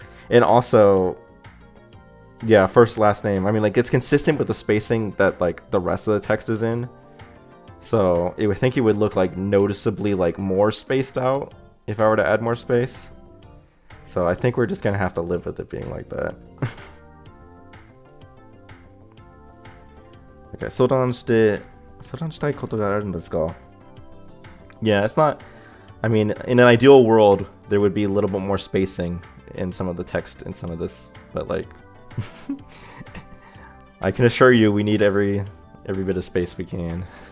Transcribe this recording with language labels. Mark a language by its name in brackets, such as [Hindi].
[English] And also, yeah, first last name, I mean, like, it's consistent with the spacing that like the rest of the text is in, so I think it would look like noticeably like more spaced out if I were to add more space. So I think we're just gonna have to live with it being like that. [Japanese] Okay, 相談したいことがあるんですか? [English] Yeah, it's not, I mean, in an ideal world, there would be a little bit more spacing in some of the text in some of this, but like, I can assure you we need every bit of space we can.